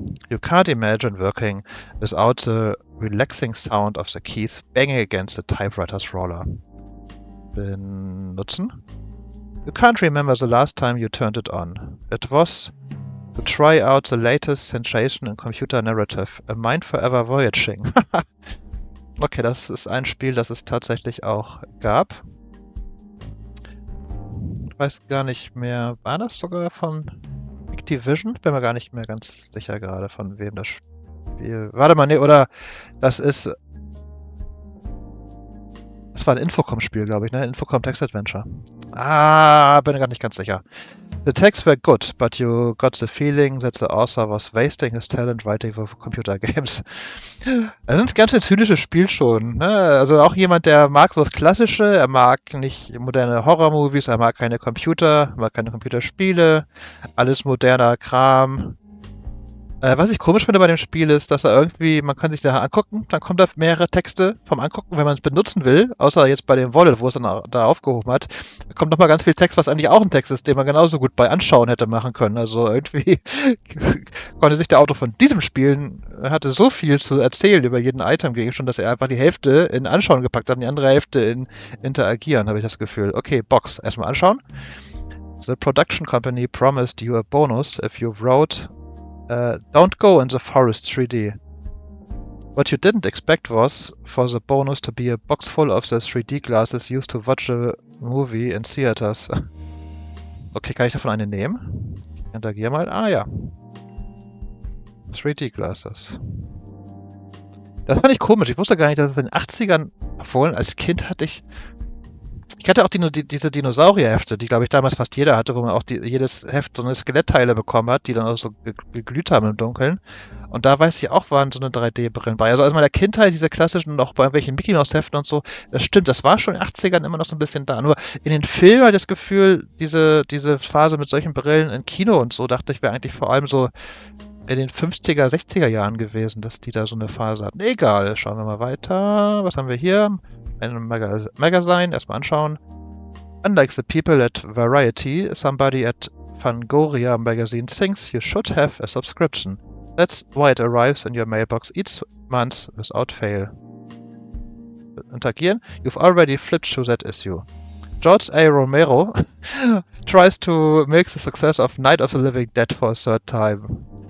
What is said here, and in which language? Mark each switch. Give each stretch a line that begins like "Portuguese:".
English: You can't imagine working without the relaxing sound of the keys banging against the typewriter's roller. Benutzen. You can't remember the last time you turned it on. It was to try out the latest sensation in computer narrative, a mind forever voyaging.
German: Okay, das ist ein Spiel, das es tatsächlich auch gab. Ich weiß gar nicht mehr, war das sogar von Activision? Bin mir gar nicht mehr ganz sicher gerade, von wem das Spiel... Warte mal, nee, oder das ist... Das war ein Infocom-Spiel, glaube ich, ne? Infocom Text-Adventure. Bin mir gar nicht ganz sicher.
English: The texts were good, but you got the feeling that the author was wasting his talent writing for computer games.
German: Das ist ein ganz schön zynisches Spiel schon. Ne? Also auch jemand, der mag so das Klassische, er mag nicht moderne Horror-Movies, er mag keine Computer, mag keine Computerspiele, alles moderner Kram. Was ich komisch finde bei dem Spiel ist, dass er irgendwie, man kann sich da angucken, dann kommen da mehrere Texte vom Angucken, wenn man es benutzen will, außer jetzt bei dem Wallet, wo es dann da aufgehoben hat, da kommt nochmal ganz viel Text, was eigentlich auch ein Text ist, den man genauso gut bei Anschauen hätte machen können. Also irgendwie konnte sich der Autor von diesem Spiel, hatte so viel zu erzählen über jeden Item-Gegenstand, dass er einfach die Hälfte in Anschauen gepackt hat und die andere Hälfte in Interagieren, habe ich das Gefühl. Okay, Box, erstmal anschauen.
English: The production company promised you a bonus if you wrote Don't go in the forest 3D. What you didn't expect was for the bonus to be a box full of the 3D glasses used to watch a movie in theaters.
German: Okay, kann ich davon eine nehmen? Ich interagiere mal. Ja.
English: 3D glasses.
German: Das fand ich komisch. Ich wusste gar nicht, dass in den 80ern, obwohl als Kind hatte ich hatte auch diese Dinosaurierhefte, die, glaube ich, damals fast jeder hatte, wo man auch jedes Heft so eine Skelettteile bekommen hat, die dann auch so geglüht haben im Dunkeln. Und da weiß ich auch, waren so eine 3D-Brillen bei. Also aus meiner Kindheit, diese klassischen, noch bei irgendwelchen Mickey Mouse-Heften und so, das stimmt, das war schon in den 80ern immer noch so ein bisschen da. Nur in den Filmen hatte ich das Gefühl, diese Phase mit solchen Brillen im Kino und so, dachte ich, wäre eigentlich vor allem so in den 50er, 60er Jahren gewesen, dass die da so eine Phase hatten. Egal, schauen wir mal weiter. Was haben wir hier? Ein Magazine, erstmal anschauen.
English: Unlike the people at Variety, somebody at Fangoria magazine thinks you should have a subscription. That's why it arrives in your mailbox each month without fail. Interagieren. You've already flipped through that issue. George A. Romero tries to milk the success of Night of the Living Dead for a third time.